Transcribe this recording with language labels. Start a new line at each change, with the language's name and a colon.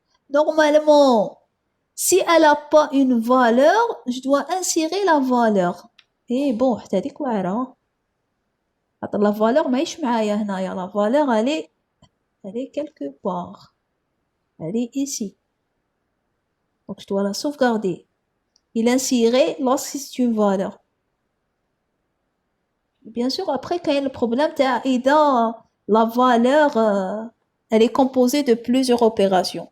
French: Normalement, si elle n'a pas une valeur, je dois insérer la valeur.
Arabic: Et bon, حتى هذيك واعرة. خاطر la valeur ماهيش معايا هنايا.
French: La valeur, elle est quelque part. Elle est ici. Donc je dois la sauvegarder. Il insérer lorsque c'est une valeur. Bien sûr, après, quand il y a le problème, la valeur, elle est composée de plusieurs opérations.